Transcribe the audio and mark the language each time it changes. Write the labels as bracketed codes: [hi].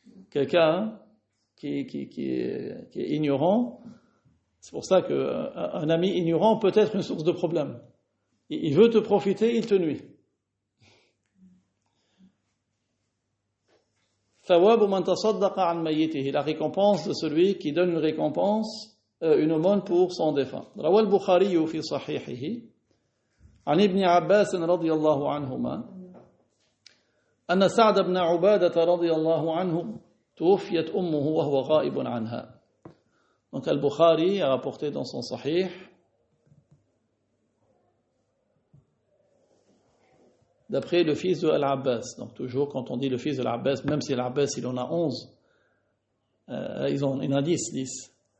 [fr] Quelqu'un qui est ignorant, c'est pour ça qu'un ami ignorant peut être une source de problème. Il veut te profiter, il te nuit. [ar] ثواب من تصدق عن ميته. [fr] La récompense de celui qui donne une récompense, une aumône pour son défunt. [ar] روى البخاري في صحيحه عن ابن عباس رضي الله عنهما أن سعد بن عبادة رضي الله عنه توفيت أمه وهو غائب عنها. [fr] Donc Al-Bukhari a rapporté dans son Sahih d'après le fils de Al-Abbas. Donc toujours quand on dit le fils de Al-Abbas, même si Al-Abbas il en a 11, il en a 10.